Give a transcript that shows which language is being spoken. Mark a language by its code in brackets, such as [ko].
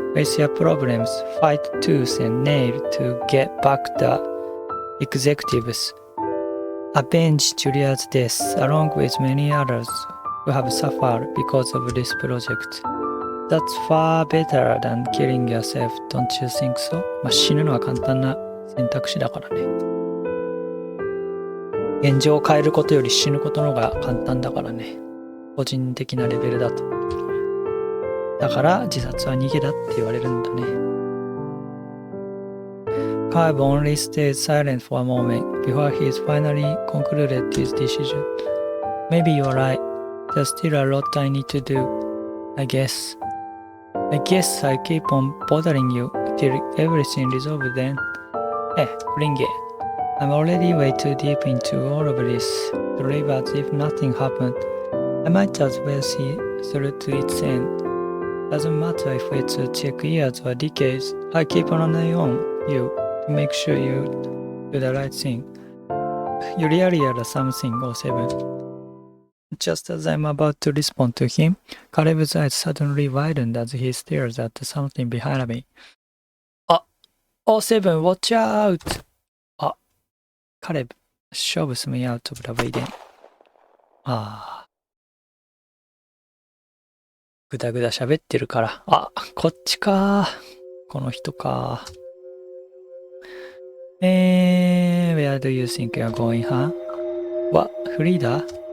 [en] Face your problems, fight tooth and nail to get back the executives. Avenge Julia's death along with many others who have suffered because of this project. That's far better than killing yourself, don't you think so? [ja] まあ、死ぬのは簡単な選択肢だからね。現状を変えることより死ぬことの方が簡単だからね。個人的なレベルだと。だから自殺は逃げだって言われるんだね。 [en] Caleb only stayed silent for a moment before he finally concluded his decision. Maybe you're right. There's still a lot I need to do. I guess I'll keep on bothering you till everything resolved then. Bring it. I'm already way too deep into all of this to live as if nothing happened. I might as well see through to its end. Doesn't matter if it's take years or decades. I keep an eye on you to make sure you do the right thing. You really are something, 07. Just as I'm about to respond to him, Caleb's eyes suddenly widened as he stares at something behind me. 07, watch out! カレブ、勝負すみアウトブラブイデン。 [ja] ぐだぐだ喋ってるから。こっちか。この人か。 [en] Where do you think you're going, huh? What? フリーダ